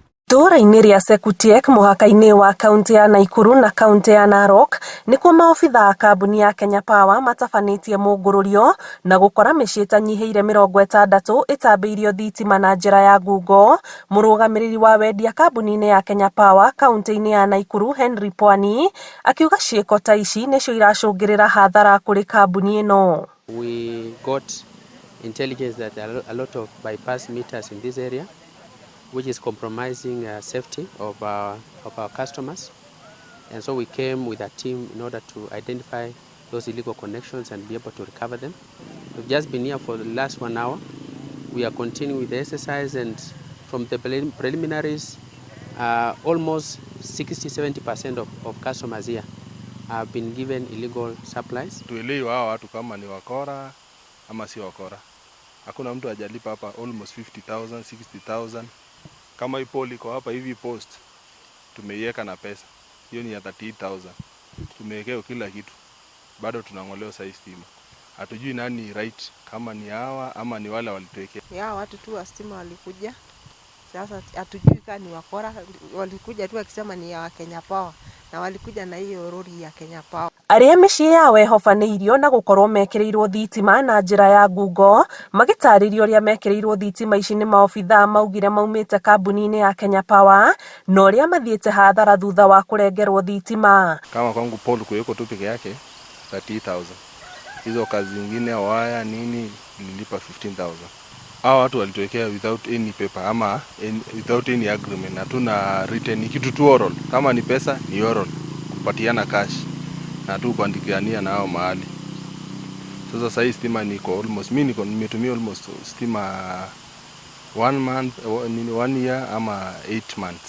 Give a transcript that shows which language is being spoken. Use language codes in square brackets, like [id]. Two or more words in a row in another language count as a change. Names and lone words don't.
[ki] Itũũra-inĩ rĩa Sekutiek mũhaka-inĩ wa kaunti ya Naikuru na kaunti ya Narok nĩkuo maobitha a kambuni ya Kenya Power matabanĩtie Mũngũrũrio na gũkora mĩciĩ ĩtanyihĩire 60 ĩtambĩirio thitima na njĩra ya ngungo. Mũrũgamĩrĩri wa wendia kambuni-inĩ ya Kenya Power kaunti-inĩ ya Naikuru Henry Pwani akiuga ciĩko ta ici nĩcio iracũngĩrĩra hathara kũrĩ kambuni ĩno. [en] We got intelligence that there are a lot of bypass meters in this area, which is compromising safety of our customers. And so we came with a team in order to identify those illegal connections and be able to recover them. We've just been here for the last 1 hour. We are continuing with the exercise, and from the preliminaries, almost 60-70% of customers here have been given illegal supplies. [sw] Tuelewe hao watu kama ni wakora ama si wakora. Hakuna mtu hajalipa hapa almost 50,000, 60,000. Kama hii pole iko hapa hivi post tumeiweka na pesa. Hiyo ni ya 38,000. Tumewekea kila kitu. Bado tunang'olewa saa stima. Hatujui nani right, kama ni hawa ama ni wale walituwekea. Ya watu tu wa stima walikuja. Sasa hatujui kama ni wakora, walikuja tu akisema ni ya Kenya Power na walikuja na hiyo lori ya Kenya Power. [ki] Arĩa mĩciĩ yao ĩhobanĩirio na gũkorwo mekĩrĩirwo thitima na njĩra ya ngungo magĩtarĩrio ũrĩa mekĩrĩirwo thitima ici nĩ maobitha maugire maumĩte kambuni-inĩ ya Kenya Power na ũrĩa mathiĩte hathara thutha wa kũrengerwo thitima. [sw] Kama kwangu pole kuweko tu peke yake 30,000. Hizo kazi zingine waya nini nilipa 15,000. Hao watu walituwekea [en] without any paper [sw] ama [en] without any agreement. [sw] Hatuna written, kitu tu oral. Kama ni pesa ni oral, kupatiana cash na tu kuandikiania na hao mahali. Sasa sasa stima niko almost, mimi nimetumia almost stima 1 year ama 8 months.